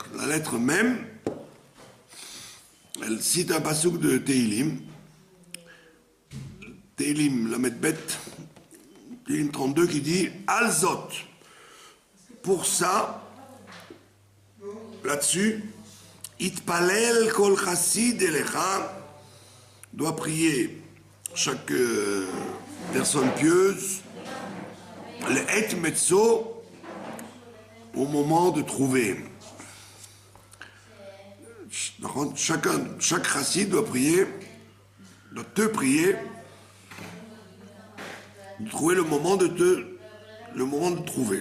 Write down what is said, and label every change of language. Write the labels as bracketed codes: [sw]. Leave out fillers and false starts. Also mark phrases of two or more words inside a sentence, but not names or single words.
[fr] lettre même, elle cite un passouk de Teilim, [he] למד בית, [fr] Teilim 32, qui dit Alzot. Pour ça, là-dessus, [he] יתפלל כל חסיד אליך, [fr] doit prier chaque personne pieuse, le et mezzo, au moment de trouver. Chaque chassid doit prier, doit te prier, de trouver le moment de trouver.